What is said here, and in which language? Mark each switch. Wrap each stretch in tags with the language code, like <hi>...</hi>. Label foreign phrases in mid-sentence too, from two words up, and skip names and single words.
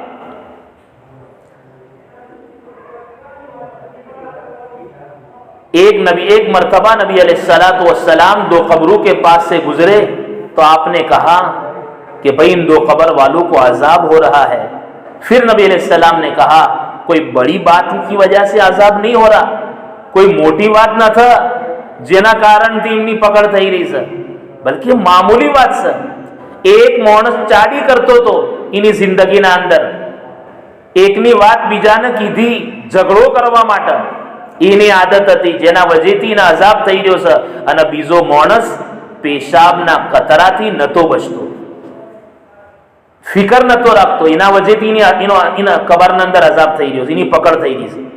<ur>ایک مرتبہ نبی علیہ الصلوۃ والسلام 2 قبروں کے پاس سے گزرے تو آپ نے کہا کہ بھئی ان 2 قبر والوں کو عذاب ہو رہا ہے۔ پھر نبی علیہ السلام نے کہا کوئی بڑی بات کی وجہ سے عذاب نہیں ہو رہا، کوئی موٹی بات نہ تھا</ur> <gu>જેના કારણથી એમની પકડ થઈ રહી છે, બલકે મામૂલી વાત છે। એક માણસ ચાડી કરતો હતો એની જિંદગીના અંદર, એકની વાત બીજાને કીધી ઝઘડો કરવા માટે, એની આદત હતી જેના વજેથી એને અઝાબ થઈ રહ્યો છે, અને બીજો માણસ પેશાબના કતરાથી નતો બચતો, ફિકર નતો રાખતો, એના વજેથી એના કબરના અંદર અઝાબ થઈ રહ્યો છે, એની પકડ થઈ રહી છે।</gu>